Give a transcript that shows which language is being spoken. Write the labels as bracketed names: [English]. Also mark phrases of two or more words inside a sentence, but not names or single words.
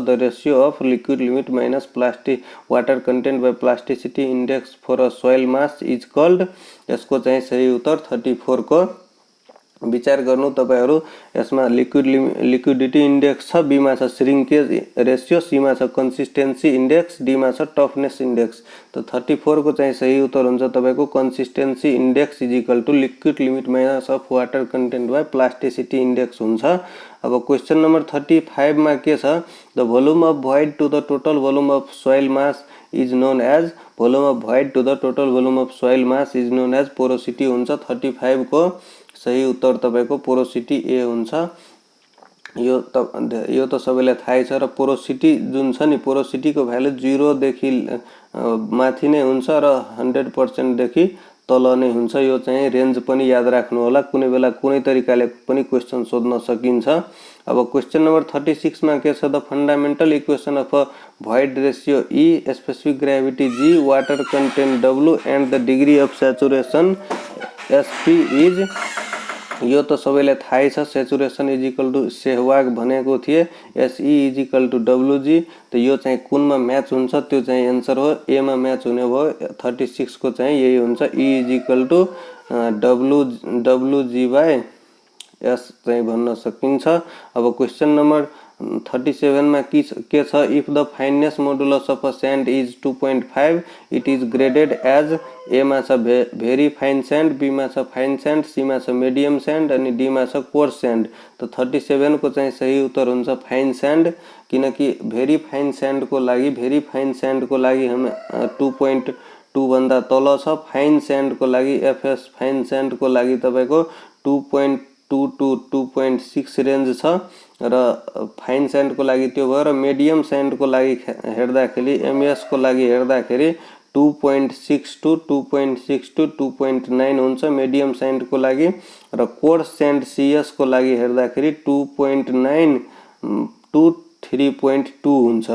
[English] The ratio of liquid limit minus water content by plasticity index for a soil mass is called. [Nepali] यसको चाहिँ सही उत्तर 34 को विचार गर्नु तपाईहरु। यसमा [English] liquidity index [Nepali] छ, बी मा छ [English] shrinkage ratio, [Nepali] सी मा छ [English] consistency index, [Nepali] डी मा छ [English] toughness index. [Nepali] तो 34 को चाहिँ सही उत्तर हुन्छ तपाईको [English] consistency index is equal to liquid limit minus of water content by plasticity index हुन्छ। [Nepali] अब क्वेश्चन नंबर 35 मा के छ, [English] the volume of void to the total volume of soil mass is known as, volume of void to the total volume of soil mass is known as porosity हुन्छ। [Nepali] 35 को सही उत्तर तपाईको पोरोसिटी ए हुन्छ। यो त सबैलाई थाहै छ। र पोरोसिटी जुन छ नि, पोरोसिटीको भ्यालु 0 देखि माथि नै हुन्छ र 100% देखि तल नै हुन्छ। यो चाहिँ रेन्ज पनि याद राख्नु होला, कुनै बेला कुनै तरिकाले पनि क्वेशन सोध्न सकिन्छ। अब क्वेशन नम्बर 36 मा के छ, [English] The fundamental equation of a void ratio E, specific gravity G, water content W and the degree of saturation SP is. [Nepali] यो त सबैलाई थाहै छ, [English] saturation is equal to Sehwag [Nepali] भनेको थिए, [English] SE is equal to WG. [Nepali] त यो चाहिँ कुनमा म्याच हुन्छ त्यो चाहिँ एन्सर हो, ए मा म्याच हुने भयो। 36 को चाहिँ यही हुन्छ, [English] E is equal to WG by S [Nepali] चाहिँ भन्न सकिन्छ। अब क्वेशन नम्बर 37 मा के छ, [English] if the fineness modulus of a sand is 2.5 it is graded as, [Nepali] ए मा छ [English] very fine sand, [Nepali] बी मा छ [English] fine sand, [Nepali] सी मा छ [English] medium sand [Nepali] अनि डी मा छ [English] coarse sand. [Nepali] त 37 को चाहिँ सही उत्तर हुन्छ [English] fine sand, [Nepali] किनकि [English] very fine sand [Nepali] को लागि, [English] very fine sand [Nepali] को लागि हम 2.2 भन्दा तल छ, [English] fine sand [Nepali] को लागि FS [English] fine sand [Nepali] को लागि तपाईको 2.2 to 2.6 रेंज छ र [English] fine sand [Nepali] को लागि त्यो भयो। र [English] medium sand [Nepali] को लागि हेर्दाखेरि, MS को लागि हेर्दाखेरि 2.6 to 2.9 हुन्छ [English] medium sand [Nepali] को लागि, र [English] coarse sand [Nepali] CS को लागि हेर्दाखेरि 2.9 to 3.2 हुन्छ।